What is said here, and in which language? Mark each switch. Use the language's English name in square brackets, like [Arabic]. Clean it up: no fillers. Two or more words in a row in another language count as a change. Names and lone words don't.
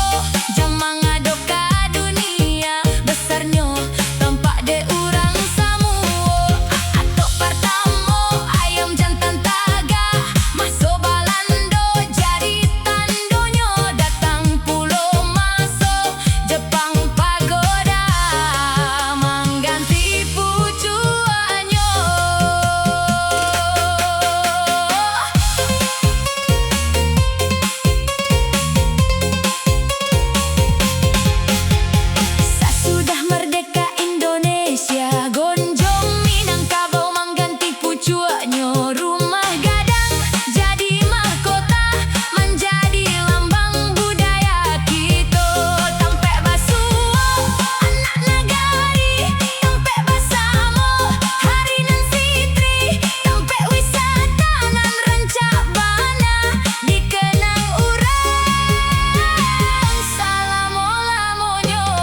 [Minangkabau] Jam mangadoka dunia besarnya tampak de urang samuo. Atok pertamo ayam jantan taga maso Balando jadi tandonyo, datang pulau maso Jepang pagoda mengganti pucuanyo. Sesudah merdeka Indonesia, gonjong Minangkabau mengganti pucuanyo. [Indonesian] Rumah gadang jadi mahkota, menjadi lambang budaya kita. [Minangkabau] Tampek basuo anak nagari, tampek basamo hari nan sitri, tampek wisata nan rancak bana dikenang urang salamo-lamonyo.